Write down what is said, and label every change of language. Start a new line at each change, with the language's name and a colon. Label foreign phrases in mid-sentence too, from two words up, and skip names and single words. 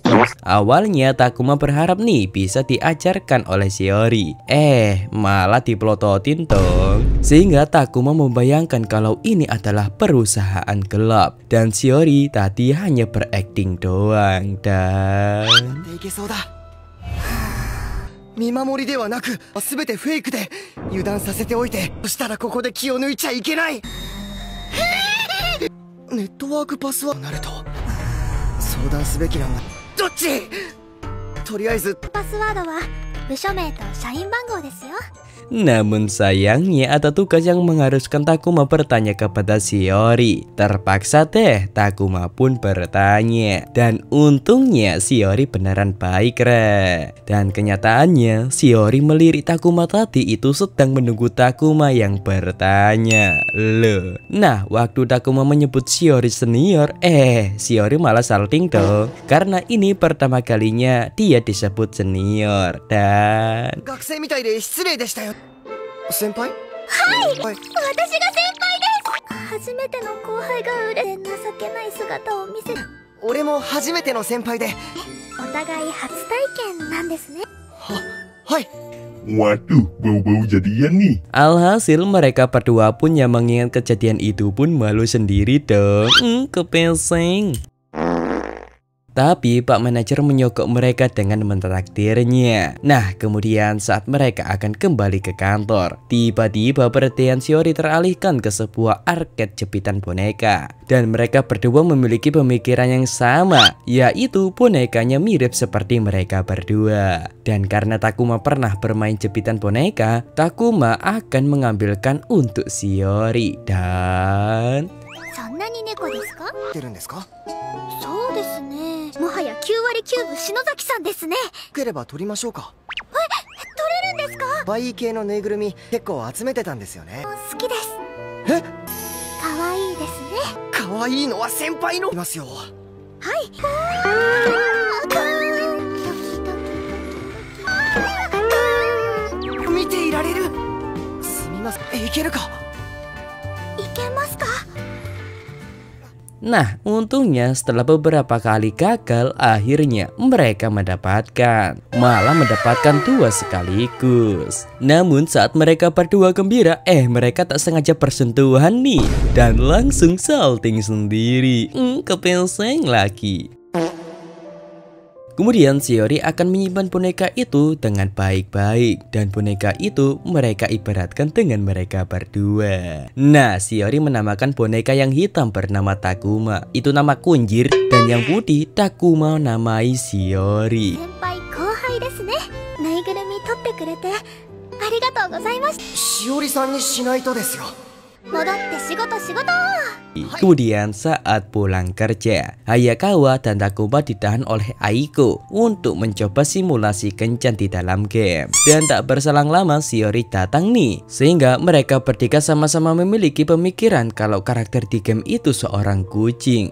Indonesian: Awalnya Takuma berharap nih bisa diajarkan oleh Shiori. Malah dipelototin dong. Sehingga Takuma membayangkan kalau ini adalah perusahaan gelap dan Shiori tadi hanya berakting doang. Dan
Japanese: 見守りではなく全てフェイクで油断させておいて、そしたらここで気を抜いちゃいけない。ネットワークパスワードとなると相談すべきなんだ。どっち？とりあえずパスワードは部署名と社員番号ですよ。
Indonesian: Namun sayangnya ada tugas yang mengharuskan Takuma bertanya kepada Shiori. Terpaksa deh Takuma pun bertanya. Dan untungnya Shiori beneran baik re. Dan kenyataannya Shiori melirik Takuma tadi itu sedang menunggu Takuma yang bertanya. Loh. Nah waktu Takuma menyebut Shiori senior, Shiori malah salting dong. Karena ini pertama kalinya dia disebut senior. Dan
Japanese: 学生みたいで失礼でしたよ。先輩？はい。私が先輩です。初めての後輩が売れて情けない姿を見せる。俺も初めての先輩で。お互い初体験なんですね。はい。
Indonesian: Waduh, bau-bau jadian nih. Alhasil mereka berdua pun yang mengingat kejadian itu pun malu sendiri dong. Kepensing. Tapi Pak manajer menyogok mereka dengan mentraktirnya. Nah kemudian saat mereka akan kembali ke kantor, tiba-tiba perhatian Shiori teralihkan ke sebuah arcade jepitan boneka. Dan mereka berdua memiliki pemikiran yang sama, yaitu bonekanya mirip seperti mereka berdua. Dan karena Takuma pernah bermain jepitan boneka, Takuma akan mengambilkan untuk Shiori. Dan
Japanese: そんなに猫ですか？出るんですか？そうですね。もはや9割9分篠崎さんですね。よければ取りましょうか。取れるんですか？バイ系のぬいぐるみ結構集めてたんですよね。好きです。え？可愛いですね。可愛いのは先輩のいますよ。はい。見ていられる。すみません。いけるか？いけますか？
Indonesian: Nah, untungnya setelah beberapa kali gagal, akhirnya mereka mendapatkan. Malah mendapatkan 2 sekaligus. Namun saat mereka berdua gembira, mereka tak sengaja bersentuhan nih. Dan langsung salting sendiri. Kepenseng lagi. Kemudian Shiori akan menyimpan boneka itu dengan baik-baik. Dan boneka itu mereka ibaratkan dengan mereka berdua. Nah, Shiori menamakan boneka yang hitam bernama Takuma. Itu nama kunjir. Dan yang putih Takuma namai Shiori.
Japanese: 先輩後輩ですね。しおりさんにしないとですよ。戻って仕事。
Indonesian: Kemudian saat pulang kerja, Hayakawa dan Takuma ditahan oleh Aiko untuk mencoba simulasi kencan di dalam game. Dan tak berselang lama Shiori datang nih, sehingga mereka bertiga sama-sama memiliki pemikiran kalau karakter di game itu seorang kucing.